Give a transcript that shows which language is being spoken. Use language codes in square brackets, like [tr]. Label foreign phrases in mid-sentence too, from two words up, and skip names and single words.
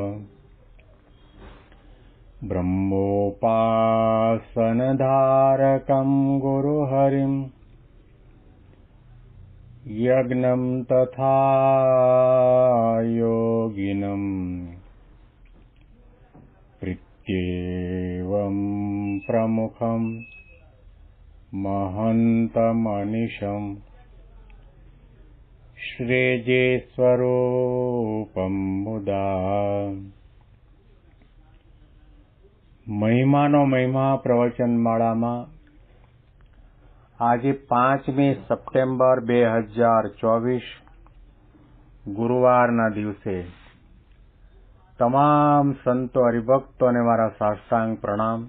[sa] ब्रह्मोपासनधारकं गुरुहरिं यज्ञं तथा योगिनं प्रीत्येवं प्रमुखं महन्तमनिशं श्रेजे स्वरूपं मुदा [gu] મહિમાનો મહિમા પ્રવચનમાળામાં આજે 5મી સપ્ટેમ્બર 2024 ગુરુવારના દિવસે તમામ સંતો હરિભક્તોને મારા સાષ્ટાંગ પ્રણામ.